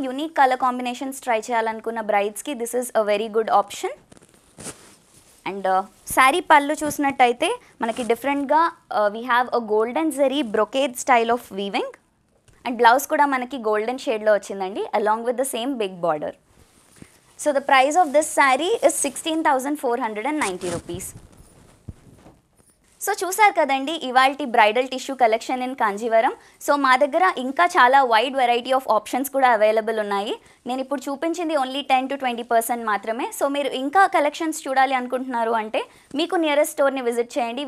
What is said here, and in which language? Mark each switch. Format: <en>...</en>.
<te>Unique colour combinations try చేయాలనుకున్న బ్రైడ్స్కి</te> <en>This is a very good option.</en> <te>And sari పళ్ళు చూసినట్టయితే మనకి డిఫరెంట్గా</te> <en>We have a golden zari brocade style of weaving.</en> <te>And blouse కూడా మనకి గోల్డెన్ షేడ్లో వచ్చిందండి</te> <en>Along with the same big border. So the price of this saree is 16,490 rupees.</en> <te>So చూసారు కదండి ఇవాల్టి bridal tissue collection in Kanjeevaram. So మా దగ్గర ఇంకా చాలా వైడ్ వెరైటీ ఆఫ్ ఆప్షన్స్ కూడా అవైలబుల్ ఉన్నాయి. నేను ఇప్పుడు చూపించింది ఓన్లీ 10 to 20% మాత్రమే. సో మీరు ఇంకా కలెక్షన్స్ చూడాలి అనుకుంటున్నారు అంటే మీకు నియరెస్ట్ స్టోర్ని విజిట్ చేయండి.</te>